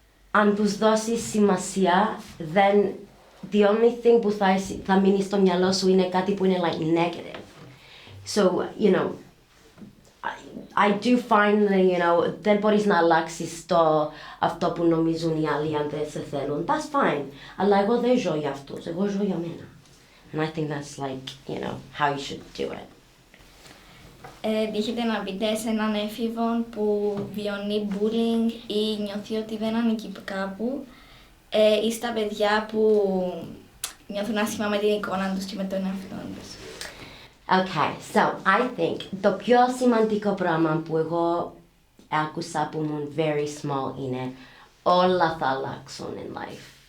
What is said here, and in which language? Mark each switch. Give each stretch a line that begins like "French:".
Greek: αν τους δώσεις σημασία,
English: then the only thing
Greek: που θα μείνει στο μυαλό σου είναι κάτι που είναι
English: like negative. So, you know, I do find that, you know,
Greek: δεν μπορείς να αλλάξεις αυτό που νομίζουν οι άλλοι αν δεν σε θέλουν.
English: That's fine.
Greek: Αλλά εγώ δεν ζω για αυτούς, εγώ ζω για μένα.
English: And I think that's like, you know, how you should do it.
Greek: Τύχεται να πείτε σε έναν έφηβο που βιώνει bullying ή νιώθει ότι δεν ανήκει κάπου ή στα παιδιά που νιώθουν άσχημα με την εικόνα τους και με τον εαυτό τους.
English: Okay, so I think
Greek: το πιο σημαντικό πράγμα που εγώ άκουσα που ήμουν
English: very small
Greek: είναι όλα θα αλλάξουν
English: in life.